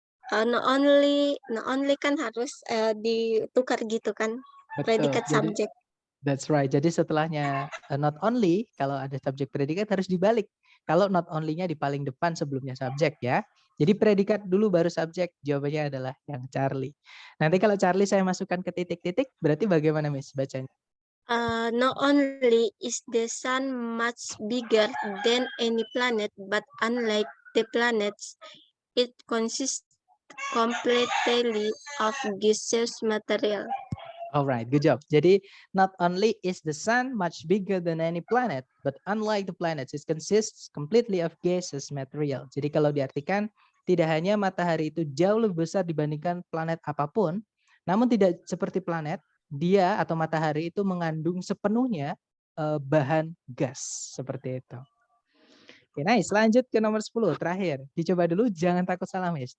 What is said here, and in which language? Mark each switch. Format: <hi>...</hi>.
<id>Not only kan harus ditukar gitu kan, Betul. predikat Jadi subjek.</id> <en>that's right.</en> <id>Jadi setelahnya not only, kalau ada subjek predikat harus dibalik. Kalau not only-nya di paling depan sebelumnya subjek ya. Jadi predikat dulu baru subjek. Jawabannya adalah yang Charlie. Nanti kalau Charlie saya masukkan ke titik-titik, berarti bagaimana, Miss, bacanya?</id> <en>Not only is the sun much bigger than any planet, but unlike the planets, it consists completely of gaseous material. Alright, good job. Jadi not only is the sun much bigger than any planet, but unlike the planets, it consists completely of gaseous material.</en> <id>Jadi kalau diartikan, tidak hanya matahari itu jauh lebih besar dibandingkan planet apapun, namun tidak seperti planet, dia atau matahari itu mengandung sepenuhnya bahan gas seperti itu. Oke, nice. Lanjut ke nomor 10, terakhir. Dicoba dulu, jangan takut salah, Miss.</id>